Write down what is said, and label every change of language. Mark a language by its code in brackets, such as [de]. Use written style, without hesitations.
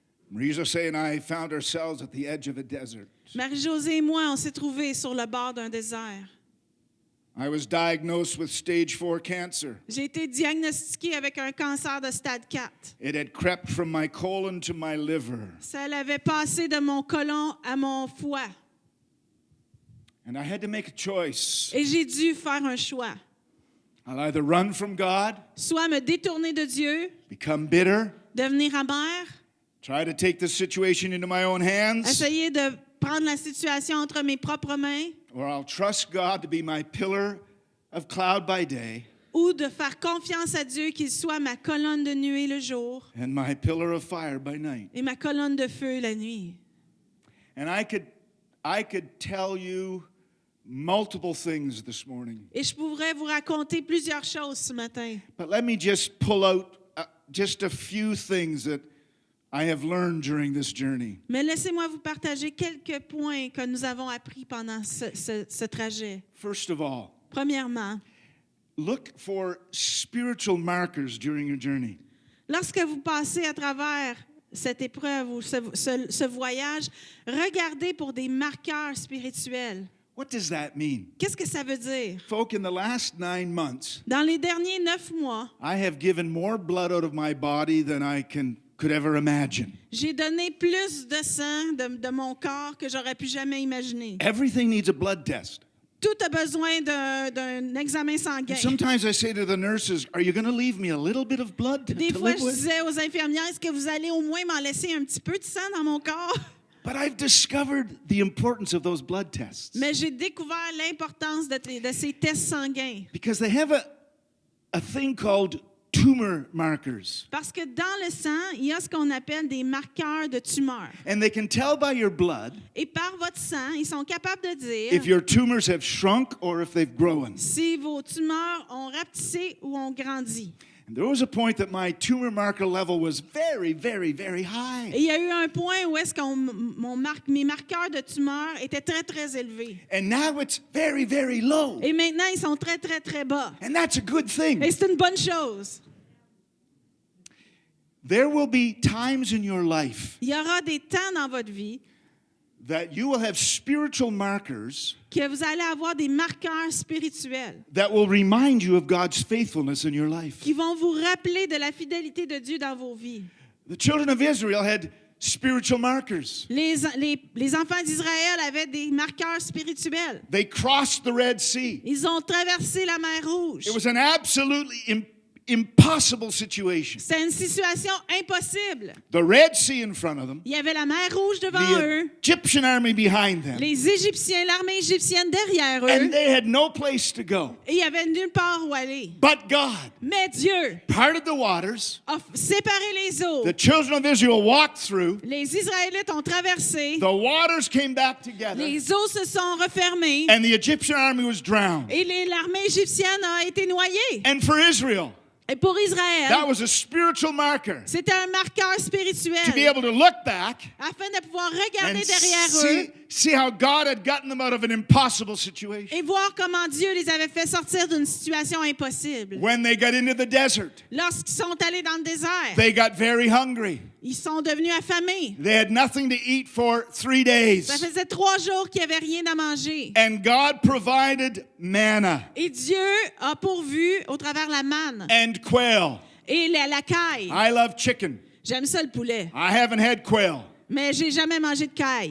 [en] Marie-José and I found ourselves at the edge of a desert. [fr] Marie-Josée et moi, on s'est trouvés sur le bord d'un désert. [en] I was diagnosed with stage 4 cancer. [fr] J'ai été diagnostiquée avec un cancer de stade 4. [en] It had crept from my colon to my liver. [fr] Ça l'avait passé de mon côlon à mon foie. [en] And I had to make a choice. [fr] Et j'ai dû faire un choix. [en] I'll either run from God, [fr] Soit me détourner de Dieu, [en] become bitter, [fr] devenir amère, [en] try to take the situation into my own hands, [fr] essayer de prendre la situation entre mes propres mains, [en] or I'll trust God to be my pillar of cloud by day [fr] ou de faire confiance à Dieu qu'il soit ma colonne de nuée le jour [en] and my pillar of fire by night. [fr] et ma colonne de feu la nuit. [en] And I could tell you multiple things this morning. [fr] Et je pourrais vous raconter plusieurs choses ce matin. [en] But let me just pull out just a few things that I have learned during this journey. [fr] Mais laissez-moi vous partager quelques points que nous avons appris pendant ce trajet. [en] First of all, [fr] Premièrement, [en] look for spiritual markers during your journey. [fr] lorsque vous passez à travers cette épreuve ou ce voyage, regardez pour des marqueurs spirituels. [en] What does that mean? [fr] Qu'est-ce que ça veut dire? [en] Folk, in the last 9 months, [fr] Dans les derniers 9 mois, [en] I have given more blood out of my body than I could ever imagine. [fr] j'ai donné plus de sang de mon corps que j'aurais pu jamais imaginer. [en] Everything needs a blood test. [fr] Tout a besoin d'un examen sanguin. [en] Sometimes I say to the nurses, are you going to leave me a little bit of blood to [fr] Des fois, [en] live [fr] je [en] with? [fr] disais aux infirmières, est-ce que vous allez au moins m'en laisser un petit peu de sang dans mon corps? [en] But I've discovered the importance of those blood tests [fr] Mais j'ai découvert l'importance de ces tests sanguins. [en] because they have a thing called tumor markers. [fr] Parce que dans le sang, il y a ce qu'on appelle des marqueurs de tumeur. [en] And they can tell by your blood [fr] Et par votre sang, ils sont capables de dire [en] if your tumors have shrunk or if they've grown. [fr] si vos tumeurs ont rapetissé ou ont grandi. [en] And there was a point that my tumor marker level was very, very, very high. [fr] Et il y a eu un point où est-ce que mes marqueurs de tumeur étaient très, très élevés. [en] And now it's very, very low. [fr] Et maintenant, ils sont très, très, très bas. [en] And that's a good thing. [fr] Et c'est une bonne chose. [en] There will be times in your life [fr] Il y aura des temps dans votre vie [en] that you will have spiritual markers [fr] que vous allez avoir des marqueurs spirituels [en] that will remind you of God's faithfulness in your life. [fr] qui vont vous rappeler de la fidélité de Dieu dans vos vies. [en] The children of Israel had spiritual markers. [fr] Les enfants d'Israël avaient des marqueurs spirituels. [en] They crossed the Red Sea. [fr] Ils ont traversé la mer Rouge. [en] It was an absolutely impossible situation. [fr] C'est une situation impossible. [en] The Red Sea in front of them, [fr] Il y avait la mer Rouge devant [en] the [fr] eux, [en] Egyptian army behind them, [fr] les Égyptiens, l'armée égyptienne derrière [en] and [fr] eux, [en] they had no place to go. [fr] et il y avait nulle part où aller. [en] But God [fr] Mais Dieu [en] parted the waters. [fr] a séparé les eaux. [en] The children of Israel walked through. [fr] Les Israélites ont traversé. [en] The waters came back together, [fr] Les eaux se sont refermées. [en] and the Egyptian army was drowned. [fr] Et l'armée égyptienne a été noyée. [en] And for Israel, [fr] Et pour Israël, [en] that was a spiritual marker [fr] c'était un marqueur [en] to be [fr] spirituel [en] able to look back [fr] afin de pouvoir [en] and [fr] regarder derrière eux [en] see how God had gotten them out of an impossible situation. [fr] et voir comment Dieu les avait fait sortir d'une situation impossible. [en] When they got into the desert, [fr] Lorsqu'ils sont allés dans le désert, [en] they got very hungry. [fr] ils sont devenus affamés. [en] They had nothing to eat for 3 days. [fr] Ça faisait 3 jours qu'il n'y avait rien à manger. [en] And God provided manna [fr] Et Dieu a pourvu au travers la manne [en] and quail. [fr] et la caille. [en] I love chicken. [fr] J'aime ça le poulet, [en] I haven't had quail. [fr] mais j'ai jamais mangé de caille.